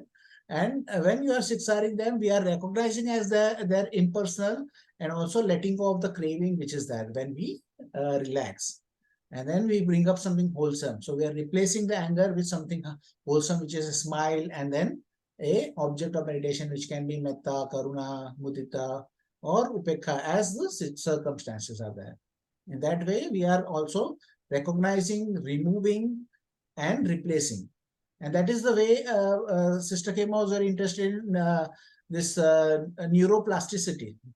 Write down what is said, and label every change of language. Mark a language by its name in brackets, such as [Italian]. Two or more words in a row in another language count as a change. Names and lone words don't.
[English] And when you are 6Ring them, we are recognizing as their impersonal, and also letting go of the craving which is there when we relax. And then we bring up something wholesome. So we are replacing the anger with something wholesome, which is a smile, and then a object of meditation, which can be [Pali] metta, karuna, mudita, [English] or upekha, as the circumstances are there. In that way, we are also recognizing, removing, and replacing. And that is the way Sister Kema was very interested in this neuroplasticity.